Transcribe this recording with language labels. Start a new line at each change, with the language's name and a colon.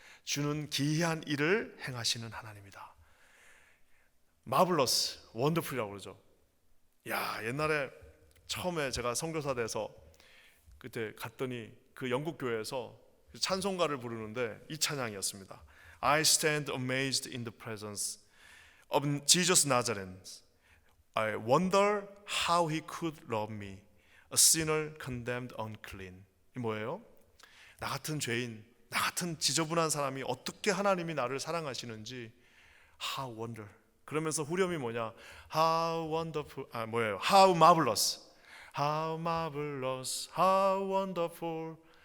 Korean: 주는 기이한 일을 행하시는 하나님이다. 마블러스, 원더풀이라고 그러죠. 야, 옛날에 처음에 제가 선교사 돼서 그때 갔더니 그 영국 교회에서 찬송가를 부르는데 이 찬양이었습니다.
English: I stand amazed in the presence of Jesus Nazareth. I wonder how he could love me, a sinner condemned unclean.
Korean: 이 뭐예요? 나 같은 죄인, 나 같은 지저분한 사람이 어떻게 하나님이 나를 사랑하시는지
English: how wonder.
Korean: 그러면서 후렴이 뭐냐?
English: How wonderful.
Korean: 뭐예요?
English: How marvelous. How marvelous. How wonderful.